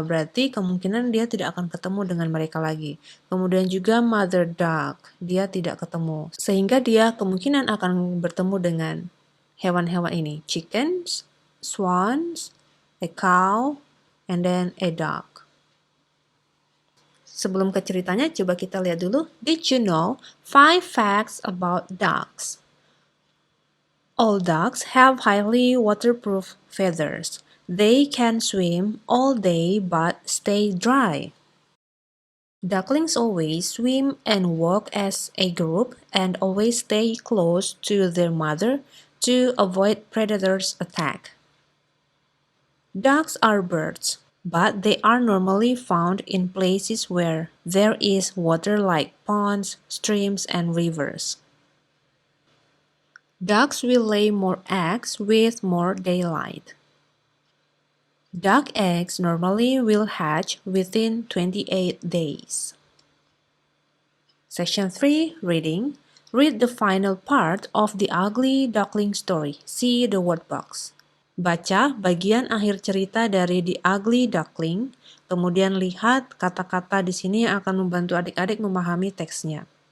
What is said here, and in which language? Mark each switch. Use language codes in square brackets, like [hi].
[id] Berarti kemungkinan dia tidak akan ketemu dengan mereka lagi. Kemudian juga mother duck, dia tidak ketemu. Sehingga dia kemungkinan akan bertemu dengan hewan-hewan ini. [en] Chickens, swans, a cow, and then a duck. [id] Sebelum ke ceritanya, coba kita lihat dulu. [en] Did you know 5 facts about ducks? All ducks have highly waterproof feathers. They can swim all day but stay dry. Ducklings always swim and walk as a group and always stay close to their mother to avoid predators' attack. Ducks are birds, but they are normally found in places where there is water like ponds, streams, and rivers. Ducks will lay more eggs with more daylight. Duck eggs normally will hatch within 28 days. Section 3, Reading. Read the final part of the ugly duckling story. See the word box. [id] Baca bagian akhir cerita dari The Ugly Duckling, kemudian lihat kata-kata di sini yang akan membantu adik-adik memahami teksnya.